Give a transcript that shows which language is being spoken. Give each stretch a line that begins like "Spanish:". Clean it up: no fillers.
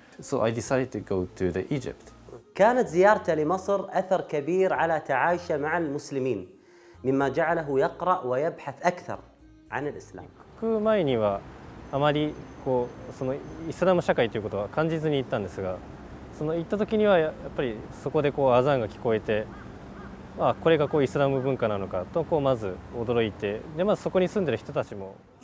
English: So I decided to go to the Egypt.
Arabic: كانت زيارته لمصر أثر كبير على تعايشه مع المسلمين، مما جعله يقرأ ويبحث أكثر عن الإسلام.
Japanese: 行く前にはあまりそのイスラム社会ということは感じずに行ったんですが、その行った時にはやっぱりそこでアザーンが聞こえて、これがイスラム文化なのかとまず驚いて、でまずそこに住んでる人たちも。